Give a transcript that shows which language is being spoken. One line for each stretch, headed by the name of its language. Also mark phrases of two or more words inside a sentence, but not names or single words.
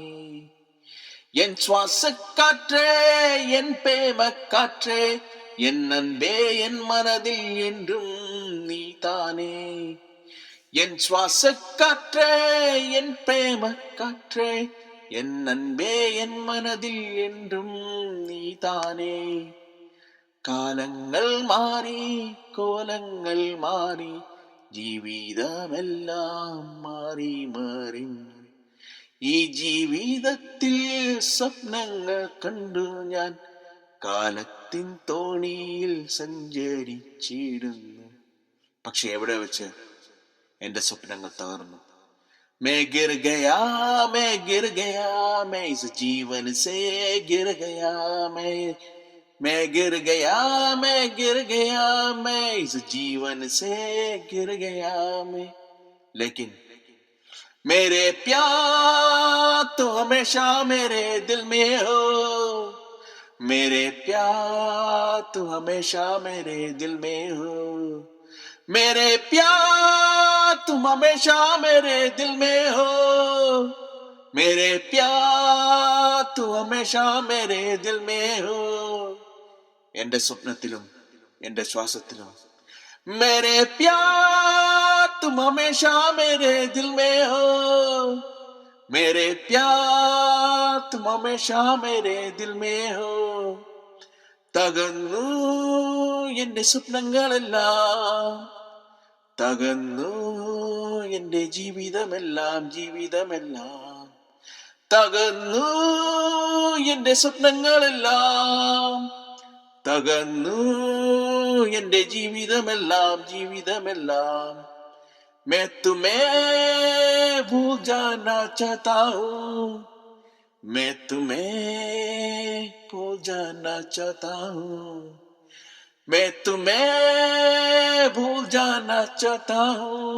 Tamil: என் சுவாச காற்றே, என் பேம காற்றே, என் அன்பே என் மனதில் என்றும் நீதானே. என் சுவாச காற்றே, என் பிரேம காற்றே, என் அன்பே என் மனதில் என்றும் நீதானே.
Malayalam: കാലങ്ങൾ മാറി, കോലങ്ങൾ മാറി, ജീവിതമെല്ലാം മാറി മാറി. ഈ ജീവിതത്തിൽ സ്വപ്നങ്ങൾ കണ്ടു ഞാൻ കാലത്തിൻ തോണിയിൽ സഞ്ചരിച്ചിടുന്നു. പക്ഷെ എവിടെ വെച്ച് എന്റെ സ്വപ്നങ്ങൾ തകർന്നു.
Hindi: मैं गिर गया, मैं गिर गया, मैं इस जीवन से गिर गया, मैं गिर गया, मैं गिर गया, मैं इस जीवन से गिर गया मैं. लेकिन मेरे प्यार तो हमेशा मेरे दिल में हो. मेरे प्यार तो हमेशा मेरे दिल में हो. मेरे प्यार तुम हमेशा मेरे दिल में हो. मेरे प्यार तुम हमेशा मेरे दिल में हो.
Malayalam: എന്റെ സ്വപ്നത്തിലും എന്റെ ശ്വാസത്തിലും
Hindi: मेरे प्यार तुम हमेशा मेरे दिल में हो. मेरे प्यार तुम हमेशा मेरे दिल में हो.
Malayalam: തകർന്നു എന്റെ സ്വപ്നങ്ങളെല്ലാം, തകർന്നു എന്റെ ജീവിതമെല്ലാം, ജീവിതമെല്ലാം തകർന്നു എന്റെ സ്വപ്നങ്ങളെല്ലാം, തകർന്നു എന്റെ ജീവിതമെല്ലാം, ജീവിതമെല്ലാം.
Hindi: मैं तुम्हें भूल जाना चाहता हूँ. मैं तुम्हें भूल जाना चाहता हूँ. मैं तुम्हें भूल जाना चाहता हूँ.